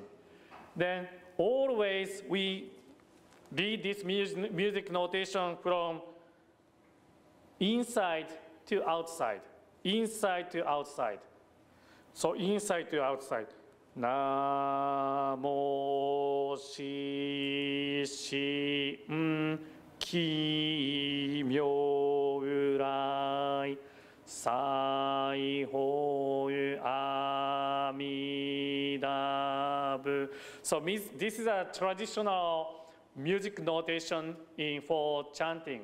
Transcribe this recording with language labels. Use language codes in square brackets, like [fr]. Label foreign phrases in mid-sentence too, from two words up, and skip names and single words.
[en] Then always we read this music notation from inside to outside, inside to outside. So inside to outside. [ja] なも し しん き みょう うらい さい ほ あみだ. [en] So this is a traditional music notation for chanting.